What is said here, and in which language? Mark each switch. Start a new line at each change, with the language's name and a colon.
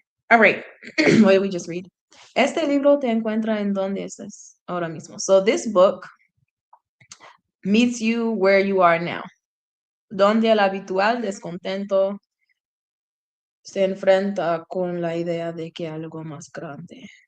English: All right, what did we just read?
Spanish: Este libro te encuentra en donde estás ahora mismo.
English: So this book meets you where you are now.
Spanish: Donde el habitual descontento se enfrenta con la idea de que algo más grande.